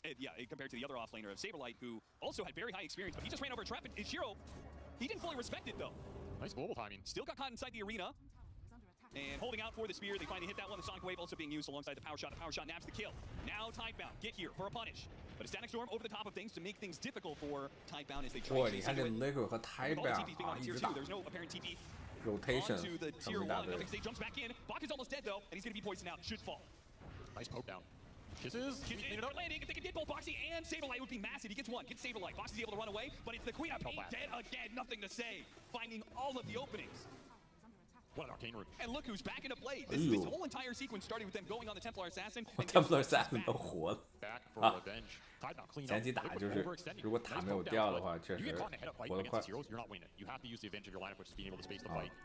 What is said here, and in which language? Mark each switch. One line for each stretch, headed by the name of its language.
English: Yeah, compared to the other offlaner of Saberlight, who also had very high experience, but he just ran over a trap. And Ishiro, he didn't fully respect it, though. Nice global timing. Still got caught inside the arena. And holding out for the spear, they finally hit that one. The Sonic Wave also being used alongside the power shot. The power shot nabs the kill. Now Tidebound, get here for a punish. But a Static Storm over the top of things to make things difficult for Tidebound as they try to...
Chinese: 你看这 Liquid 和 Tidebound 啊，一直打。
English: There's no apparent TP. Rotation onto the tier 1. Nothing to say, jumps back in. Bach is almost dead though, and he's going to be poisoned out. Should fall. Nice poke down. Kisses. Landing. If they can get both Boxy and Saberlight, it would be massive. He gets one. Gets Saberlight. Boxy's able to run away, but it's the Queen of Pain dead again. Nothing to say. Finding all of the openings. What an Arcane Rune. And look who's back into play. This whole entire sequence started with them going on the Templar Assassin.
Chinese: Templar Assassin 都活了。
English: Back for revenge.
Chinese: 前期打就是如果塔没有掉的话，确实活得快。
English: You're not winning. You have to use the advantage of your lineup, which is being able to space the fight.